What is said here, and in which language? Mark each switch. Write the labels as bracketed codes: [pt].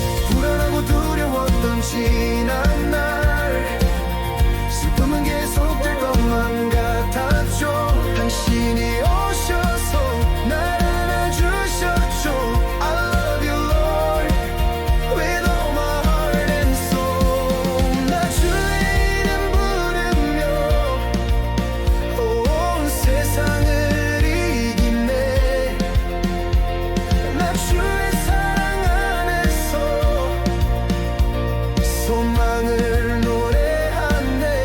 [ko] 불안하고 두려웠던 지난 날, 슬픔은 계속될 것만 같았죠. 당신이 오셔서 날 안아주셨죠. [en] I love you Lord with all my heart and soul. [ko] 나 주의 이름 부르며 온 세상을 이기네. 나 주의 사랑 안에서 소망을 노래하네.